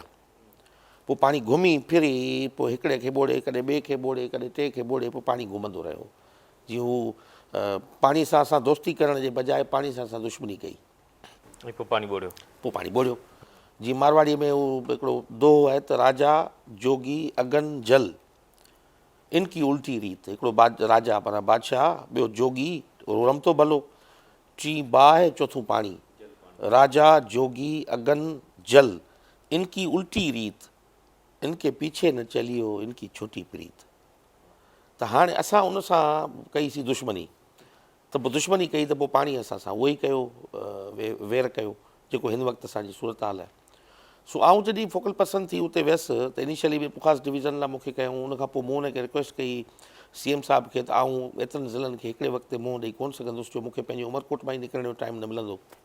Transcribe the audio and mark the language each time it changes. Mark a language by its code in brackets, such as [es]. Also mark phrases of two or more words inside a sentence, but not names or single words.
[sd] पोइ पाणी घुमी फिरी पोइ हिकिड़े खे ॿोड़े, कॾहिं ॿिए खे ॿोड़े, कॾहिं टे खे ॿोड़े, पोइ पाणी घुमंदो रहियो। जीअं हू पाणी सां असां दोस्ती करण जे बजाए पाणी सां असां दुश्मनी कई, पोइ पाणी ॿोड़ियो। पोइ पाणी ॿोड़ियो। जीअं मारवाड़ीअ में हू हिकिड़ो दोहो आहे त [hi] राजा जोगी अगन जल, इनकी उल्टी रीत। [sd] हिकिड़ो राजा माना बादशाह, ॿियो जोगी, रमतो भलो, टी बाहि, चौथों पाणी। [hi] राजा जोगी अगन जल, इनकी उल्टी रीत, इनके पीछे न चलियो, इनकी छोटी प्रीत। [sd] त हाणे असां उन सां कईसीं दुश्मनी, त पोइ दुश्मनी कई त पोइ पाणी असां सां उहो ई कयो, वेर कयो, जेको हिन वक़्तु असांजी सूरत हाल आहे। सो आउं जॾहिं [en] focal person [sd] थी उते वियुसि त इनिशियली बि पुखास डिवीज़न लाइ मूंखे कयूं। उनखां पोइ मूं हुनखे रिक्वेस्ट कई CM साहिब खे त आउं एतिरनि ज़िलनि खे हिकिड़े वक़्तु ते मुंहुं ॾेई कोन सघंदुसि, जो मूंखे पंहिंजे उमरकोट मां ई निकिरण जो टाइम न मिलंदो।